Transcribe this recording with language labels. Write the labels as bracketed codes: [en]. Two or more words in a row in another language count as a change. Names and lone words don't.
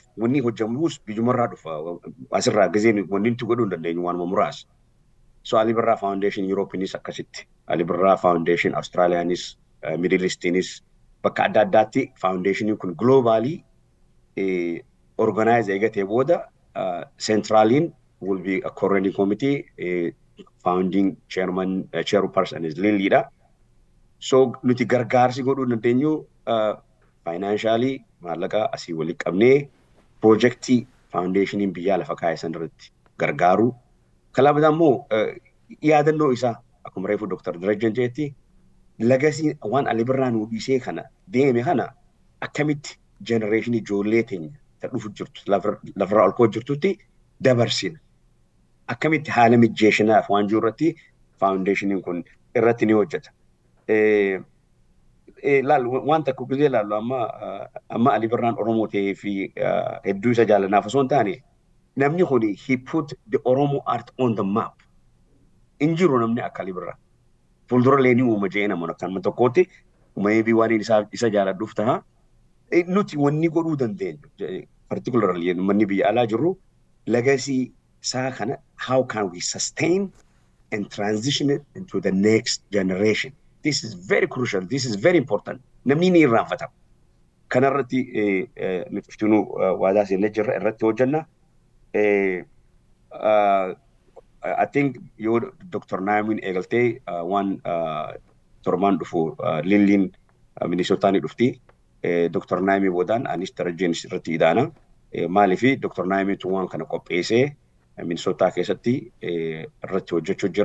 [om] Wanni hojjamus biyyumarraa dhufa. Asirraa gizeen wanni nuti godhuu hin dandeenyu waanuma muraasa. So Ali Birraa Foundation Euroopinis akkasitti. Ali Birraa Foundation Austraaliyaanis Middle Eastinis bakka adda addaatti foundationiin kun [en] globaalii organize [om] eegatee booda centraliin [en] will be a coordinating committee. Founding chairperson is Lilliidha. [om] So nuti gargaarsi godhuu dandeenyu financially maallaqa asii walitti qabnee projectii foundationiin biyyaa lafa kaa'e irratti gargaaru. Kalaabata immoo yaadannoo isaa akkuma reefu Dr. Darajan jeetti legacy waan Ali Birraa nu dhiisee kana deeme kana akkamitti generationii ijoollee teenya ta dhufu jirtu lafarraa ol koo jirtutti dabarsina. Akkamitti haala mijeeshinaaf waan jiru irratti foundationiin kun irratti ni hojjeta. Waan takka gizee ilaallu amma Ali Birraan Oromoo ta'ee fi hedduu isa jaalanaaf osoo hin taane namni kun [en] he put the Oromo art on the map. [om] Hin jiru namni akka Ali Birraa. fuuldura leenii uuma jeena mana kan tokkotti maybe waan isa jaaladhuuf taha nuti wanni godhuu dandeenyu particularly manni biyya alaa jirru legacy isaa kana [en] how can we sustain and transition it into the next generation. This is very crucial. This is very important. [om] Namni ni irraanfatama. Kanarratti nuti iftinuu waadaa seenee jirra irratti hojjenna. [en] I think yoo Dr. [om] Naamin eegaltee waan tormaan dhufu Lilliin Minisootaanii dhufti. Dr. Naamin boodaan anis tarajjeen irratti idaana. Maaliifi Dr. Naamin tun waan kana qopheessee Minisootaa keessatti irratti hojjechuu jira.